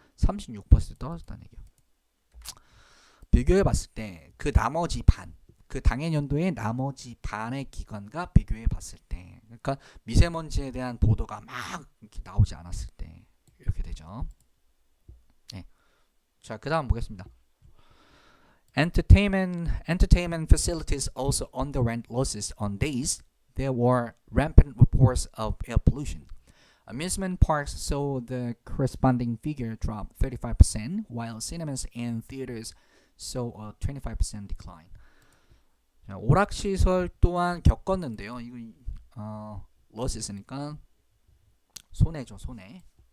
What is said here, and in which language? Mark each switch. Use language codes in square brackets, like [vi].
[ko] 36% 떨어졌다는 얘기예요. 비교해 봤을 때 그 나머지 반, 그 당해 연도의 나머지 반의 기관과 비교해 봤을 때, 그러니까 미세먼지에 대한 보도가 막 이렇게 나오지 않았을 때 이렇게 되죠. 네. 자, 그다음 보겠습니다. [en] Entertainment facilities also underwent losses on days there were rampant reports of air pollution. Amusement parks saw the corresponding figure drop 35%, while cinemas and theaters saw a 25% decline. [ko] 자, 오락시설 또한 겪었는데요. 이거 losses니까 손해죠, 손해.